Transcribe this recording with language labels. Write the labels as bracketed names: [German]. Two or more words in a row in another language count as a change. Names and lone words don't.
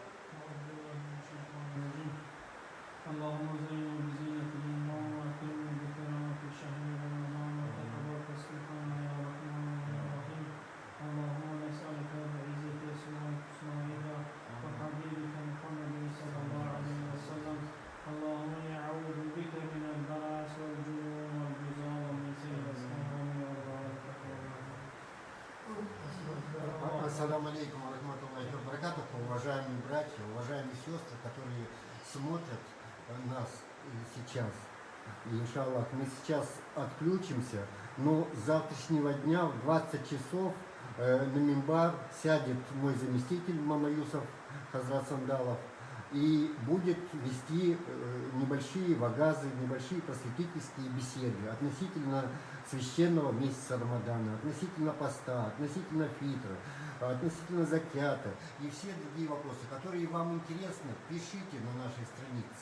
[Arabic] اللهم زينا بزينة الإيمان وأكرمنا بكرامة شهر رمضان وتقبل تصديقنا يا رحمن يا رحيم اللهم نسألك بعزة أسمائك الحسنى وحبيبك محمد صلى الله عليه وسلم اللهم إني أعوذ بك من البراس والجنون والجزام ومن سيء الأسقام والضلالة السلام عليكم ورحمة الله وبركاته, [Russian] уважаемые братья, уважаемые сестры, которые смотрят нас сейчас. И, иншаллах, мы сейчас отключимся, но с завтрашнего дня в 20 часов на мимбар сядет мой заместитель Мама Юсов Хазрат Сандалов и будет вести небольшие вагазы, небольшие просветительские беседы относительно священного месяца Рамадана, относительно поста, относительно фитра, относительно закята и все другие вопросы, которые вам интересны, пишите на нашей странице.